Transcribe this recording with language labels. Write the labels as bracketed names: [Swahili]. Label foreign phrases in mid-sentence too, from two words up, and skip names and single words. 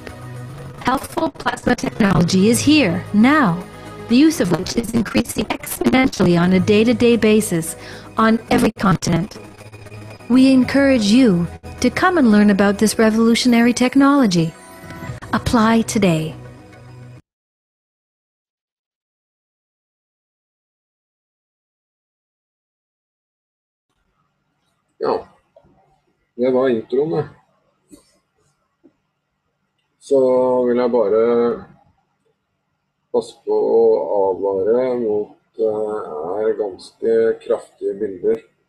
[English] Healthful plasma technology is here, now, the use of which is increasing exponentially on a day-to-day basis on every continent. We encourage you to come and learn about this revolutionary technology. Apply today. [Norwegian] Ja, det var introen det. Så vil jeg bare passe på å advare mot det er ganske kraftige bilder.